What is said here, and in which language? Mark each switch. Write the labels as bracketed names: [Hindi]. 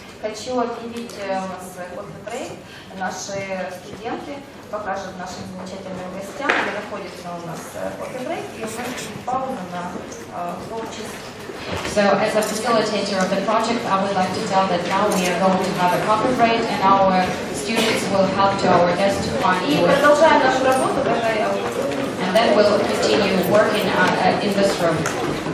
[Russian] Хочу объявить у нас кофе-брейк. Наши студенты покажут нашим замечательным гостям, где находится у нас кофе-брейк, и у нас будет пауза на полчаса. [English] So as a facilitator of the project, I would like to tell that now we are going to have a coffee break and our students will help to our guests to find [Russian] И продолжаем нашу работу, когда я [English] and then we'll continue working in this room.